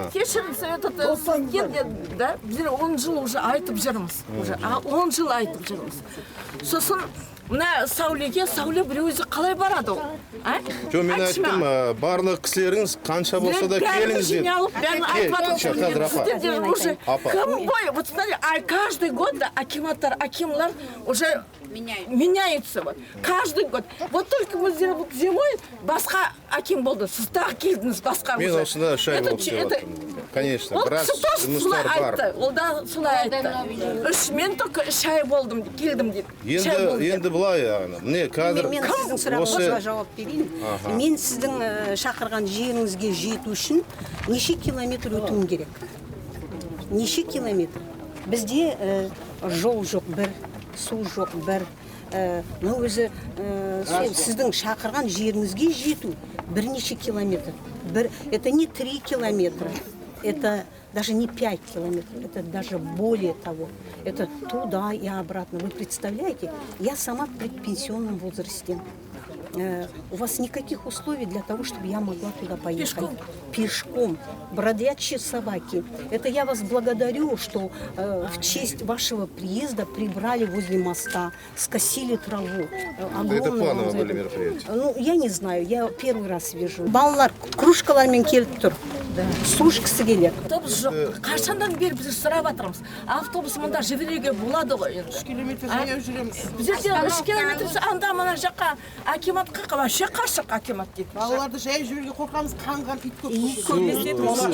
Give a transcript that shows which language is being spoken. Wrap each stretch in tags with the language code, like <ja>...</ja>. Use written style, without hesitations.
<kk>Кешіріңіз, да, біз 10 жыл уже айтып жүрміз. 10 жыл айтып жүрміз. Сосын мына Сәуле бір өзі қалай барады ол? Жоқ, мен айттым, барлық кісілеріңіз қанша болса да келіңіз деді. Кім бой?</kk> <ru>Вот смотри, каждый год акимлар уже меняются. Каждый год. Вот только мы зимой</ru> <kk>басқа аким болды. Сіз тағы келдіңіз басқа. Мен осында шай болып келіп конечно, біраз жұмыстар бар. Ол да солай айтты. Мен только шай болдым, келдім дейді. Енді бұлай, міне қазір мен сіздің сұрағыңызға жауап берейін. Мен сіздің шақырған жеріңізге жету үшін неше километр өтуім керек? Неше километр? Бізде жол жоқ бір, су жоқ бір. Өзі сіздің шақырған жеріңізге жету бірнеше километр.</kk> <ru>Это не 3 километра, это даже не 5 километров, это даже более того. Это туда и обратно. Вы представляете, я сама в предпенсионном возрасте. У вас никаких условий для того, чтобы я могла туда поехать. Пешком. Бродячие собаки. Это я вас благодарю, что в честь вашего приезда прибрали возле моста, скосили траву. Это плановое были мероприятия? Ну, я не знаю, я первый раз вижу.</ru> <kk>Балалар кружкалармен келіп тұр. Су ішкісі келеді. Автобус жоқ. Қашандан бері біз сұрап жатырмыз. Автобус мұнда жіберуге болады ғой енді. 3 километр жаяу жүреміз. Бізде 3 километр анда мына жаққа акиматқа вообще қашық акимат дейді. Балаларды жаяу жүруге қорқамыз, қанған ит көп.</kk>